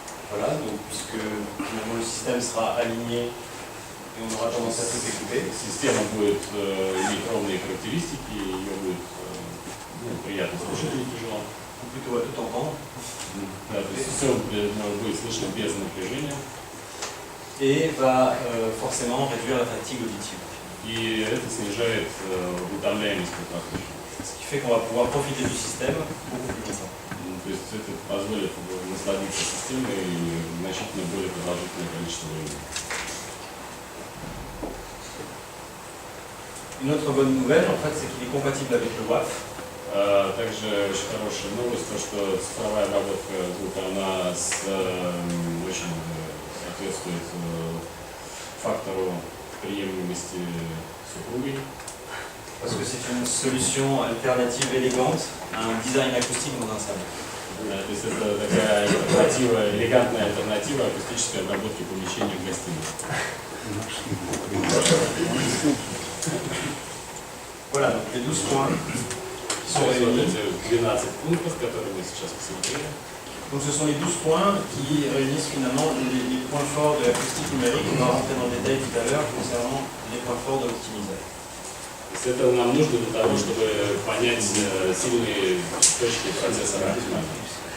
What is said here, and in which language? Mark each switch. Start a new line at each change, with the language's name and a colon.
French: Voilà, donc puisque finalement le système sera aligné et on aura tendance à tout écouter.
Russian: Система будет иметь ровные характеристики, ее будет приятно слушать, не тяжело.
French: Plutôt à tout entendre.
Russian: Да, то есть все будет слышно без напряжения.
French: Et va forcément réduire la fatigue auditive.
Russian: И это снижает утомляемость при прослушивании.
French: Ce qui fait qu'on va pouvoir profiter du système beaucoup plus longtemps.
Russian: То есть это позволит насладиться системой значительно более продолжительное количество времени.
French: Une autre bonne nouvelle, en fait, c'est qu'il est compatible avec le WAV.
Russian: Также очень хорошая новость, то, что цифровая обработка звука, она очень соответствует фактору приемлемости супруги.
French: Parce que c'est une solution alternative élégante à un design acoustique dans un salon.
Russian: То есть это такая альтернатива, элегантная альтернатива акустической обработки помещения в гостиной.
French: Voilà, donc les 12 points qui sont
Russian: Вот
French: réunis.
Russian: эти 12 пунктов, которые мы сейчас посмотрели.
French: Donc ce sont les 12 points qui réunissent finalement les points forts de l'acoustique numérique. On va rentrer dans le détail tout à l'heure concernant les points forts de l'optimisateur.
Russian: То есть это нам нужно для того, чтобы понять сильные точки процессора оптимизации.